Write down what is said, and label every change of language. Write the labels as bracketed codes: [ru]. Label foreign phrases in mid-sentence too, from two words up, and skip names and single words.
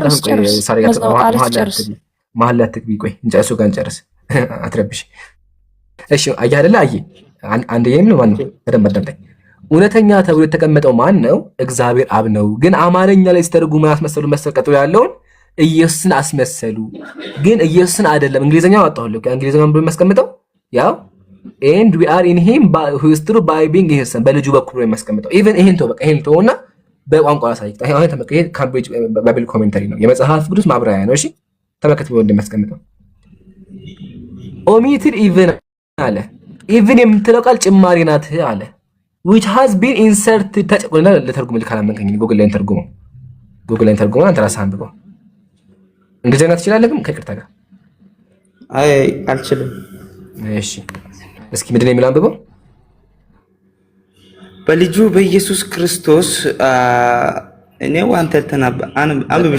[am] መሀል ላይ አትግቢ። ቆይ እንጨርሱ ጋር እንጨርስ። አትረብሽ። እሺ አየህ አይደለ? አየህ አንድ ነው ማን ነው? በደንብ አዳምጠኝ። እውነተኛ ተብሎ የተቀመጠው ማን ነው? እግዚአብሔር አብ ነው። ግን አማርኛ ላይ ሲተረጉሙ ያስመሰሉ መሰል ቀጥሎ ያለውን ኢየሱስን አስመሰሉ። ግን ኢየሱስን አይደለም። እንግሊዘኛው አጣሁልህ። እንግሊዘኛውን ብሎ የሚያስቀምጠው ያው [en] and we are in him who is through by being his son [am] በልጁ በኩል ነው የሚያስቀምጠው። ኢቭን ይሄን ተው፣ በቃ ይሄን ተውና በቋንቋ አሳይክ። አሁን ተመከ ይሄ ካምብሪጅ ባይብል ኮሜንታሪ ነው፣ የመጽሐፍ ቅዱስ ማብራሪያ ነው። እሺ ተመከት ብሎ እንደሚያስቀምጠው [en] omitted even [am] አለ። ኢቭን የምትለው ቃል ጭማሪ ናት አለ። [en] which has been inserted [am] ተጨቆና ለተርጉም ካላመንከኝ ጉግል ላይ ተርጉመው፣ ጉግል ላይ ተርጉመው አንተ ራስህ አንብበው። እንግሊዘኛ ትችላለህ ግን ከይቅርታ ጋር አይ አልችልም። እሺ እስኪ ምንድን ነው የሚለው አንብበው። በልጁ በኢየሱስ ክርስቶስ እኔው አንተ አንብብሽ።